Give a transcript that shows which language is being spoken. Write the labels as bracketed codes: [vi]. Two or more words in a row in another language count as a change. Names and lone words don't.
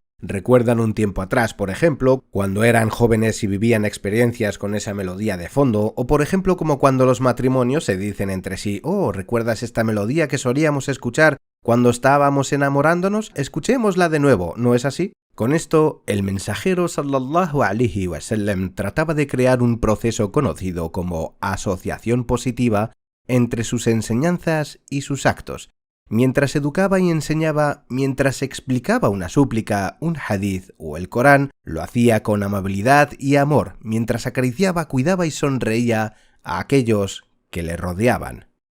[es] Recuerdan un tiempo atrás, por ejemplo, cuando eran jóvenes y vivían experiencias con esa melodía de fondo, o por ejemplo como cuando los matrimonios se dicen entre sí: «Oh, ¿recuerdas esta melodía que solíamos escuchar cuando estábamos enamorándonos? Escuchémosla de nuevo», ¿no es así? Con esto, el mensajero [ar] صلى الله عليه وسلم [es] trataba de crear un proceso conocido como asociación positiva entre sus enseñanzas y sus actos. Mientras educaba y enseñaba, mientras explicaba una súplica, un hadith o el Corán, lo hacía con amabilidad y amor, mientras acariciaba, cuidaba y sonreía a aquellos que le rodeaban.